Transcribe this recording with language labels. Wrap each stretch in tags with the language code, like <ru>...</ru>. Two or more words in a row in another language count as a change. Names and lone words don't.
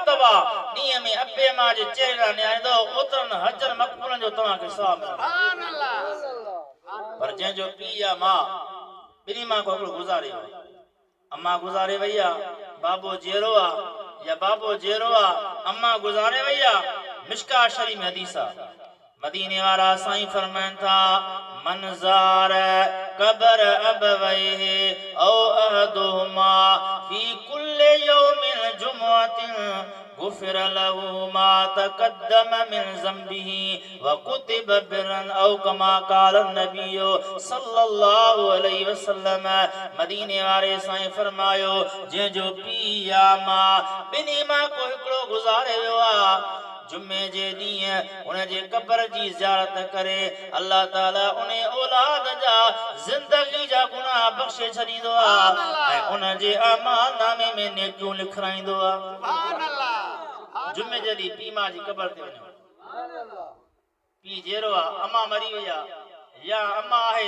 <sd>अलावा ॾींहं में अबे मां जे चेहरा न्यारींदो ओतिरनि हजर मक़बूलनि जो तव्हांखे सवाब मिलंदो पर जंहिंजो पीउ या मां ॿिन्ही मां को हिकिड़ो गुज़ारे वियो अम्मा गुज़ारे वई आहे बाबो जेरो आहे या बाबो जेरो आहे अम्मा गुज़ारे वई आहे मिशका शरीफ में हदीस आहे मदीने वारा साईं फरमाइनि था</sd> <ar>من زار قبر أبويه أو أحدهما في كل يوم جمعة غفر له ما تقدم من ذنبه وكتب برا أو كما قال النبي صلى الله عليه وسلم</ar> <sd>मदीने वारे साईं फरमायो जंहिंजो पीउ या मां ॿिन्ही मां को हिकिड़ो गुज़ारे वियो आहे जुमे जे ॾींहुं उन जे कबर जी ज़ियारत करे अल्लाह ताला उन औलाद जा ज़िंदगी जा गुनाह बख़्शे छॾींदो आहे ऐं उन जे अमाल नामे में नेकियूं लिखाईंदो आहे जुमे जे ॾींहुं पीउ मां जी कबर ते वञो पीउ जहिड़ो आहे अम्मा मरी वई आहे या अम्मा आहे</sd>